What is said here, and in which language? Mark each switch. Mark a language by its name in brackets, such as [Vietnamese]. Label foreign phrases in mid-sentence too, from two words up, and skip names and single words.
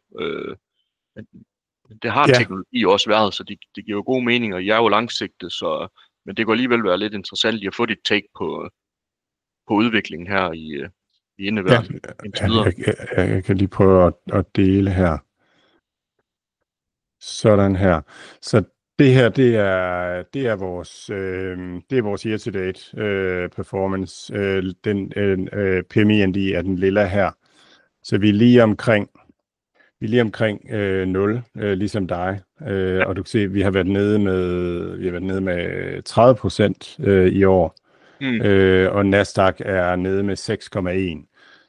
[Danish] Det har teknologi også været, så det giver jo god mening, og jeg er jo langsigtet, men det kunne alligevel være lidt interessant lige at få dit take på udviklingen her i indeværende. Jeg kan lige prøve at dele her. Sådan her. Så det her, det er vores [English] year-to-date performance. [Danish] Den PMI-ND er den lilla her. Så vi er lige omkring 0, ligesom dig. Og du kan se, at vi har været nede med 30% i år. Og Nasdaq er nede med 6,1.